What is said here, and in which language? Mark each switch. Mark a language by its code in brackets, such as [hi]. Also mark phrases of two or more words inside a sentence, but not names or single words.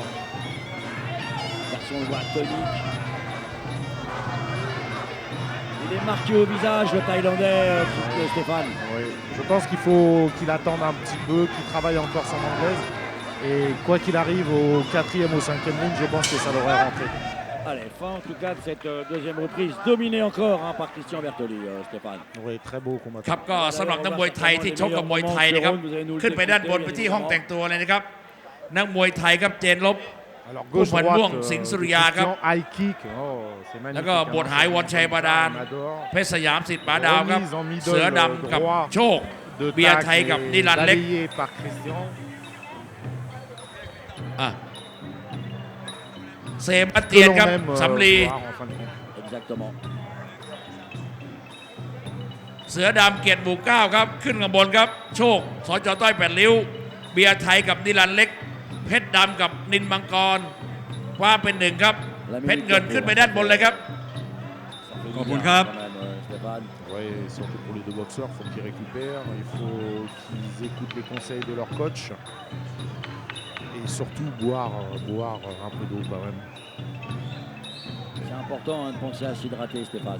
[fr] Un garçon, on le voit tonique. Il est marqué au visage, le Thaïlandais, Stéphane. Oui. Je pense qu'il faut qu'il attende un petit peu, qu'il travaille encore son anglaise. Et quoi qu'il arrive au 4e, au 5e round, je pense que ça devrait rentrer. Allez, fin en tout cas de cette deuxième reprise, dominée encore par Christian Bertoli, Stéphane. Oui, très beau combat. [th] ครับก็สำหรับนักมวยไทยที่ชกกับมวยไทยนะครับขึ้นไปด้านบนไปที่ห้องแต่งตัวเลยนะครับนักมวยไทยครับเจนลบ [fr] Alors [th] ผู้ [fr] gauche [th] พัน [fr] droite, [th] ม่วงสิงห์สุริยาครับ [fr] Christian, high kick. Oh, c'est magnifique. [th] แล้วก็บทหายวอนชัยบาดาล [fr] Amador. [th] เพชรสยามสิทธิ์ป๋าดาวครับ [fr] Remise en middle [th] เสือดำกับ [fr] droit [th] โชค [fr] De [th] เบียร์ [fr] Tac [th] ไทยกับ [fr] et [th] นิรันดร์เล็ก [fr] balayé par Christian. [th] เซบาสเตียน [fr] Que [th] ครับ [fr] l'on aime [th] สำลี [fr] voir en fin de compte. Exactement. [th] เสือดำเกียรติหมู่เก้าครับขึ้นข้างบนครับโชคสจต้อยแปดริ้วเบียร์ไทยกับนิรันดร์เล็กเพชรดำกับนินมังกรคว้าเป็นหนึ่งครับเพชรเงินขึ้นไปด้านบนเลยครับ [fr] Ça fait du Bon, bien, cap. quand même, Stéphane. Oui, surtout pour les deux boxeurs, il faut qu'ils récupèrent, il faut qu'ils écoutent les conseils de leur coach et surtout boire un peu d'eau quand même. C'est important de penser à s'hydrater, Stéphane.